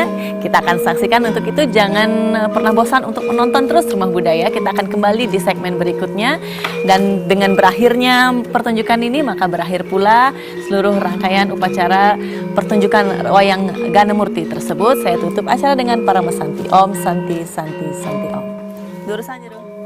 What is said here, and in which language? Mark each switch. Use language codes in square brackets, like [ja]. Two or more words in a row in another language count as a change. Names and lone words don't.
[id] Kita akan saksikan. Untuk itu jangan pernah bosan untuk menonton terus Rumah Budaya. Kita akan kembali di segmen berikutnya. Dan dengan berakhirnya pertunjukan ini, maka berakhir pula seluruh rangkaian upacara pertunjukan wayang Gana Murti tersebut. Saya tutup acara dengan para mesanti. [sa] Om Santi Santi Santi Om. [ban] Lurusan Jero.